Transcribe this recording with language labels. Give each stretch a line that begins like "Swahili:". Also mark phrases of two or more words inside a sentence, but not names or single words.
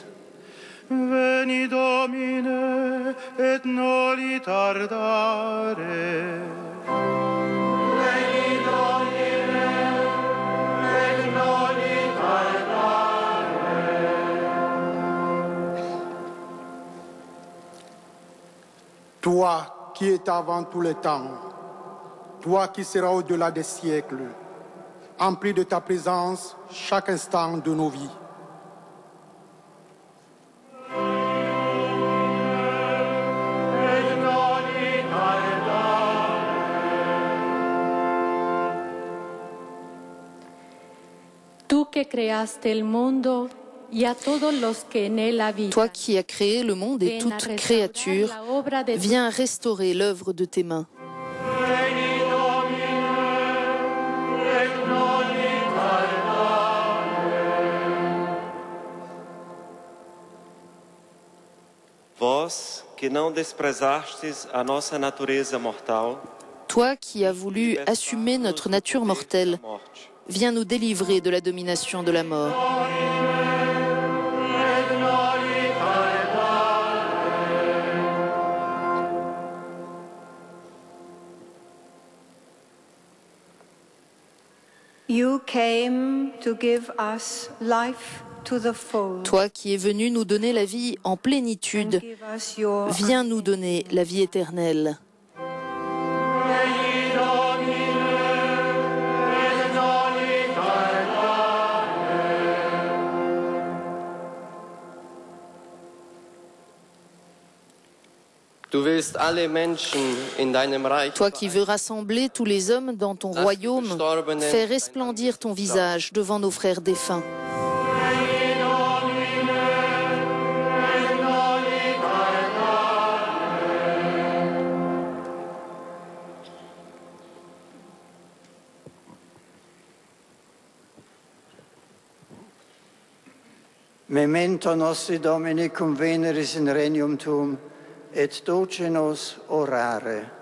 Latin: Veni Domine, et noli tardare. Veni Domine, et noli tardare.
French: Toi qui es avant tout le temps, toi qui seras au-delà des siècles, emplis de ta présence chaque instant de nos vies.
Latin: Et noli tardare.
Spanish: Tú que creaste el mundo y a todos los que en él habitan.
French: Toi qui as créé le monde et
Spanish: Ven a
French: toute
Spanish: restaurar
French: créature,
Spanish: la obra de
French: viens restaurer l'œuvre de tes mains.
Latin: Veni Domine, et noli tardare.
Portuguese: Vós que não desprezastes a nossa natureza mortal,
French: Toi qui as voulu assumer notre nature mortelle, viens nous délivrer de la domination de la mort.
Latin: Et noli tardare.
English: You came to give us life to the full.
French: Toi qui es venu nous donner la vie en
English: And
French: plénitude,
English: give us your
French: viens nous donner la vie éternelle.
Latin: Veni Domine, et noli tardare.
German: Du willst alle Menschen in deinem Reich
French: Toi qui veux rassembler tous les hommes dans ton royaume, fais resplendir ton visage devant nos frères défunts.
Latin: Veni Domine, et noli tardare. Memento nostri Domini conveneris in regnum tuum, et doce nos orare.